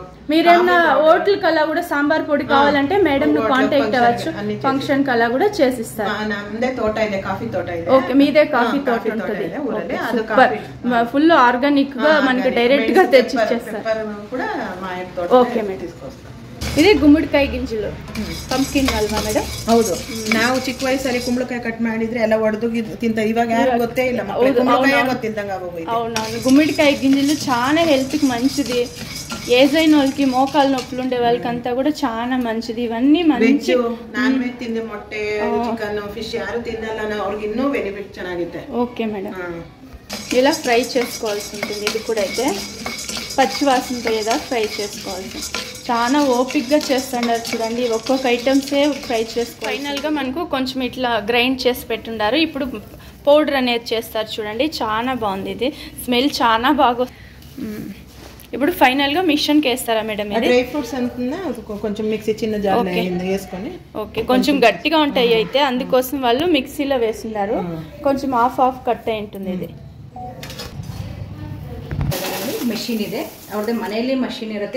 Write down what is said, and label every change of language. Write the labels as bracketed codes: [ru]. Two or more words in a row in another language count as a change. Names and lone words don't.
[te] మీరేమన్నా హోటల్ కల్లా కూడా సాంబార్ పొడి కావాలంటే మేడం ను కాంటాక్ట్ అవ్వచ్చు. ఫంక్షన్ కల్లా కూడా చేసిస్తారు. [kn] ನಮ್ದೇ ತೋಟ ಇದೆ, ಕಾಫಿ ತೋಟ ಇದೆ. [te] ఓకే, మీదే కాఫీ తోట ఉంటుంది. [en] full organic [te] గా మనకి డైరెక్ట్ గా తెచ్చి ఇచ్చేస్తారు. ఓకే మేడం. ఇది గుమ్మడికాయ గింజలు, [kn] పంప్ಕಿನ್ ಅಲ್ವಾ ಮೇಡಮ್? ಹೌದು. ನಾವು ಚಿಕ್ಕ ವಯಸ್ಸಲ್ಲಿ ಕುಂಬಳಕಾಯಿ ಕಟ್ ಮಾಡಿದ್ರೆ ಎಲ್ಲ ಒಡೆದು ತಿಂತ. ಇವಾಗ ಯಾರು ಗೊತ್ತೇ ಇಲ್ಲ, ಕುಂಬಳಕಾಯಿ ಗೊತ್ತಿಲ್ದಂಗ ಆಗೋಗಿದೆ. [te] అవునవును, గుమ్మడికాయ గింజలు చాలా హెల్త్ కి మంచిది. ఏజ్ అయిన వాళ్ళకి మోకాలు నొప్పులు ఉండే వాళ్ళకి అంతా కూడా చాలా మంచిది. ఇవన్నీ మంచి [en] non veg [kn] ತಿಂದೆ ಮೊಟ್ಟೆ [en] chicken fish [kn] ಯಾರು ತಿನ್ನಲ್ಲ ಅವ್ರಿಗೆ ಇನ್ನೂ ಬೆನಿಫಿಟ್ ಚೆನ್ನಾಗಿದೆ. [te] ఓకే మేడం, ఇలా ఫ్రై చేసుకోవాల్సి ఉంటుంది. ఇది కూడా అయితే పచ్చి వాసన పోయేదా ఫ్రై చేసుకోవాల్సి. చాలా ఓపిక్గా చేస్తున్నారు చూడండి, ఒక్కొక్క ఐటమ్సే ఫ్రై చేసుకో. ఫైనల్గా మనకు కొంచెం ఇట్లా గ్రైండ్ చేసి పెట్టుండారు. ఇప్పుడు పౌడర్ అనేది చేస్తారు చూడండి, చాలా బాగుంది. ఇది స్మెల్ చాలా బాగా. ఇప్పుడు ఫైనల్గా మిషన్కి వేస్తారా మేడం? ఇది [en] dry fruits [te] అంటున్నా కొంచెం మిక్సీ చిన్న జార్ వేసుకొని. ఓకే, కొంచెం గట్టిగా ఉంటాయి అయితే అందుకోసం వాళ్ళు మిక్సీలో వేస్తున్నారు. కొంచెం [en] half cut [te] అయి ఉంటుంది. ఇది [kn] ಮಷೀನ್ ಇದೆ ಅವ್ರದ್ದು, ಮನೆಯಲ್ಲಿ ಮಷೀನ್ ಇರುತ್ತೆ.